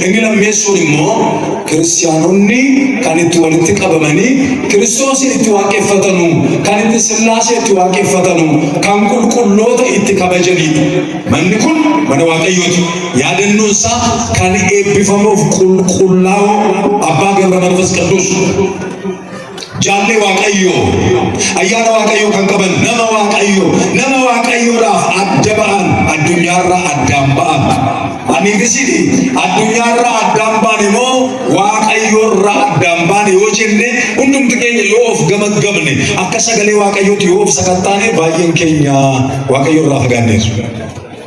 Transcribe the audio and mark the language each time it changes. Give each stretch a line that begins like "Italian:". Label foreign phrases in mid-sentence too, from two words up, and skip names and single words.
Oromo: Inni lammeessuun immoo kiristaanonni kan itti walitti qabamanii Kiristoosin itti waaqeffatanu, kan itti Sillaasee itti waaqeffatanu, kan qulqulloota itti kabajanidha. Manni kun mana Waaqayyooti. Yaadannoon isaa kan eebbifamuuf qulqullaa'u Abbaa ገብረ መንፈስ ቅዱስ jaalle Waaqayyo ayyaana Waaqayyo kan qaban nama Waaqayyoodhaaf adda ba'an addunyaarraa addaan ba'an. Ani gisidi addunyaarraa addaan ba'an immoo Waaqayyoorraa addaan ba'an yoo jenne hundumti keenya yoo of gamaggamne akka sagalee Waaqayyooti yoo of sakattaane baay'een keenya Waaqayyoorraa fagaanneerra.